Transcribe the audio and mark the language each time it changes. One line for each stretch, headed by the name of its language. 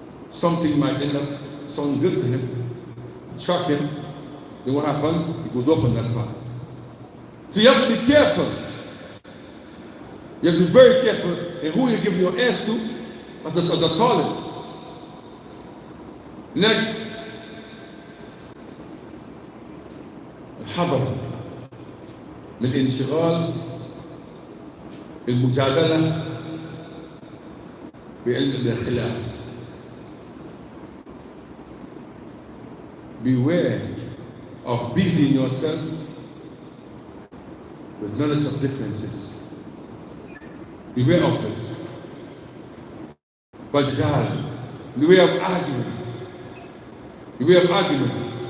English: Something might end up sounding good to him, shock him. Then what happened? He goes off on that path. So you have to be careful. You have to be very careful in who you give your ears to as the talib.
Arabic: Next, الحذر من الانشغال بالمجادلة بعلم الخلاف.
English: Beware of busying yourself with knowledge of differences. Beware of this. Wajhal, beware of arguments. Beware of arguments.